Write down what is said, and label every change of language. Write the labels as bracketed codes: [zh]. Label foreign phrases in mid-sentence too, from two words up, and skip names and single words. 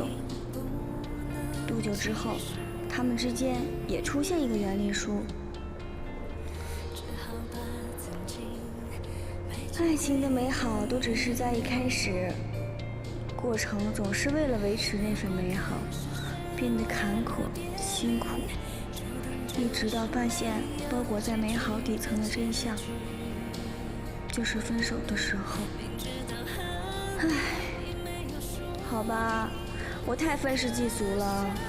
[zh] 多久之後，他們之間也出現一個原離書。愛情的美好都只是在一開始，過程總是為了維持那份美好，變得坎坷辛苦，一直到發現包裹在美好底層的真相，就是分手的時候。唉，好吧，我太憤世嫉俗了。